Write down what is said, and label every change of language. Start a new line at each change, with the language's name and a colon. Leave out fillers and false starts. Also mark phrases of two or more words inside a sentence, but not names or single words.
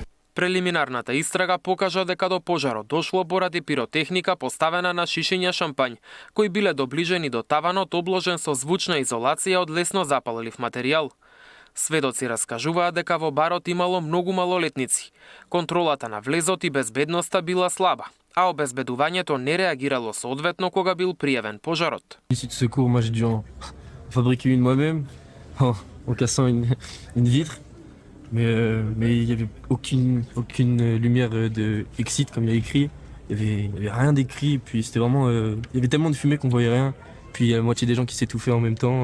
Macedonian: Прелиминарната истрага покажа дека до пожарот дошло поради пиротехника поставена на шишиња шампањ, кои биле доближени до таванот обложен со звучна изолација од лесно запаллив материјал. Сведоци раскажуваат дека во барот имало многу малолетници. Контролата на влезот и безбедноста била слаба, а обезбедувањето не реагирало соодветно кога бил пријавен пожарот.
French: L'issue de secours, moi j'ai dû en fabriquer une moi-même en cassant une vitre. Mais il n'y avait aucune lumière de exit comme il y a écrit. Il y avait rien d'écrit. Puis c'était vraiment, il y avait tellement de fumée qu'on voyait rien. Puis il y a la moitié des gens qui s'étouffaient en même temps.